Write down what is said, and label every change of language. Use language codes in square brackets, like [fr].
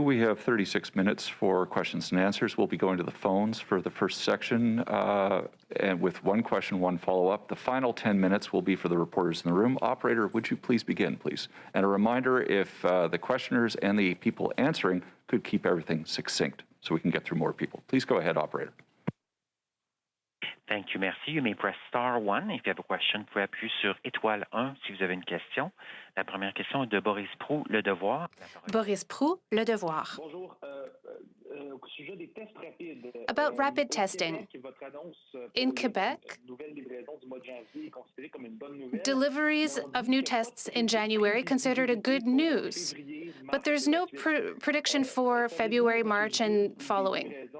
[en] We have 36 minutes for questions and answers. We'll be going to the phones for the first section, and with one question, one follow-up. The final 10 minutes will be for the reporters in the room. Operator, would you please begin, please? And a reminder, if the questioners and the people answering could keep everything succinct so we can get through more people. Please go ahead, Operator. Thank you, merci. You may press star 1 if you have a question. [fr] Vous pouvez appuyer sur étoile 1 si vous avez une question. La première question est de Boris Proulx, Le Devoir. Boris Proulx, Le Devoir. Bonjour. Au sujet des tests rapides. [en] About rapid testing. In Quebec, deliveries of new tests in January considered a good news, but there's no prediction for February, March, and following.